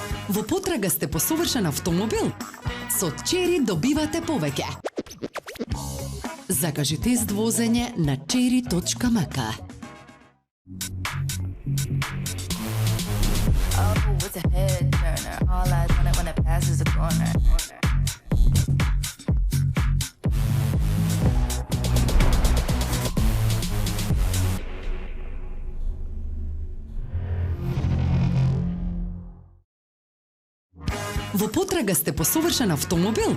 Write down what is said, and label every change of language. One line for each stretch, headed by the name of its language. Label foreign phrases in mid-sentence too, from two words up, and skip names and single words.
Macedonian: Во потрага сте по совршен автомобил? Со Чери добивате повеќе. Закажи тест возење на cherry.mk.
English: Oh, it's a head turner. All eyes on it when it passes the corner.
Macedonian: Во потрага сте по совршен автомобил?